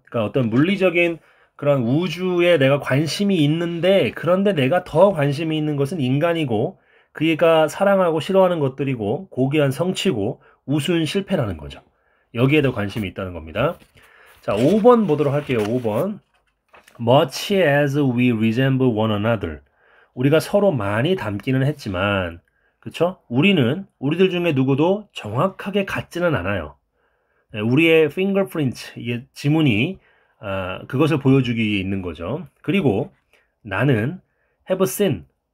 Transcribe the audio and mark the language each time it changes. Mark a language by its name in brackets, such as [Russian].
[Korean] 그러니까 어떤 물리적인 그런 우주에 내가 관심이 있는데 그런데 내가 더 관심이 있는 것은 인간이고 그가 사랑하고 싫어하는 것들이고 고귀한 성취고 우스운 실패라는 거죠. 여기에 더 관심이 있다는 겁니다. 자, 5번 보도록 할게요. 5번. [English] Much as we resemble one another. [Korean] 우리가 서로 많이 닮기는 했지만 그쵸? 우리들 중에 누구도 정확하게 같지는 않아요. 우리의 fingerprint, 이게 지문이 그것을 보여주기 위해 있는 거죠. 그리고 나는 [English] have seen